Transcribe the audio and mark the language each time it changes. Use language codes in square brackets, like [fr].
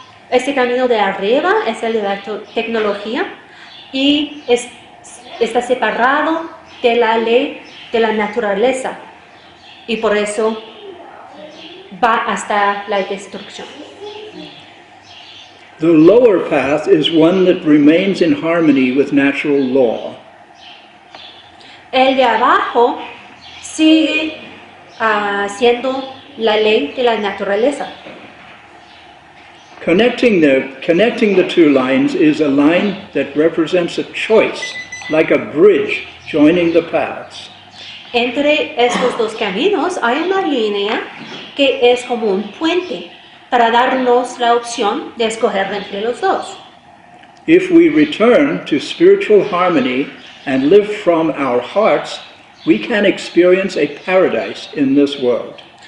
[es] Ese camino de arriba es el de la tecnología y está separado de la ley de la naturaleza y por eso va hasta la destrucción. [en] The lower path is one that remains in harmony with natural law. [es] El de abajo sigue siendo la ley de la naturaleza. [en] Connecting the two lines is a line that represents a choice, like a bridge joining the paths. [es] Entre estos dos caminos hay una línea que es como un puente para darnos la opción de escoger entre los dos. [en] If we return to spiritual harmony and live from our hearts, we can experience a paradise in this world.